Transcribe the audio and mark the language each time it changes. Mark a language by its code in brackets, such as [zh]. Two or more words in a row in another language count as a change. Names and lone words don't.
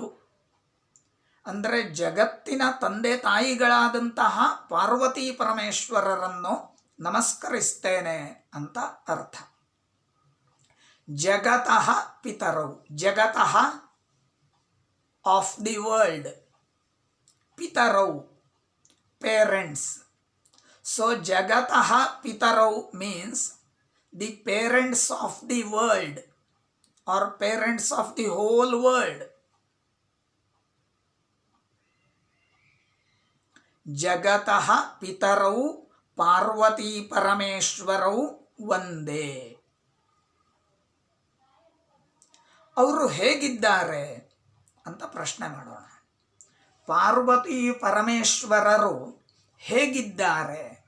[kn] ಅಂದರೆ ಜಗತ್ತಿನ ತಂದೆ ತಾಯಿಗಳಾದಂತಹ ಪಾರ್ವತಿ ಪರಮೇಶ್ವರರನ್ನು ನಮಸ್ಕರಿಸ್ತೇನೆ ಅಂತ ಅರ್ಥ. ಜಗತಃ ಪಿತರವು, ಜಗತಃ [en] of the world, [kn] ಪಿತರವು ಪೇರೆಂಟ್ಸ್. [en] ಸೊ [kn] ಜಗತಃ ಪಿತರವು [en] means the parents of the world or parents of the whole world. [kn] ಜಗತಃ ಪಿತರವು ಪಾರ್ವತಿ ಪರಮೇಶ್ವರವು ಒಂದೇ. ಅವರು ಹೇಗಿದ್ದಾರೆ ಅಂತ ಪ್ರಶ್ನೆ ಮಾಡೋಣ. ಪಾರ್ವತಿ ಪರಮೇಶ್ವರರು ಹೇಗಿದ್ದಾರೆ?